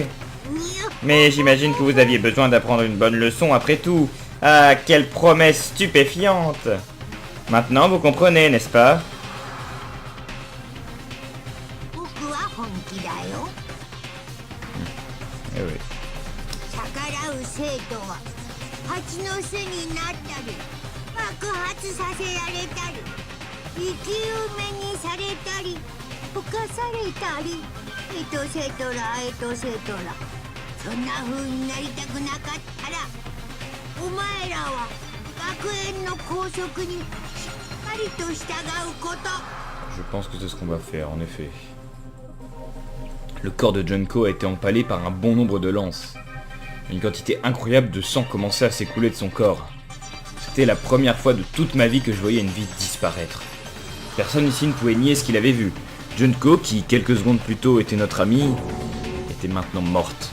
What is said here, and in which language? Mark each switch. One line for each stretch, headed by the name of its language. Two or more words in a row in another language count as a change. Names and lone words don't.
French: Mais j'imagine que vous aviez besoin d'apprendre une bonne leçon après tout. Ah, quelle promesse stupéfiante. Maintenant, vous comprenez, n'est-ce pas? Eh oui.
Japanese: そんな風になりたくなかったらお前らは学園の校則にしっかりと従うこと。
French: Je pense que c'est ce qu'on va faire, en effet. Le corps de Junko a été empalé par un bon nombre de lances. Une quantité incroyable de sang commençait à s'écouler de son corps. C'était la première fois de toute ma vie que je voyais une vie disparaître. Personne ici ne pouvait nier ce qu'il avait vu. Junko, qui quelques secondes plus tôt était notre amie, était maintenant morte.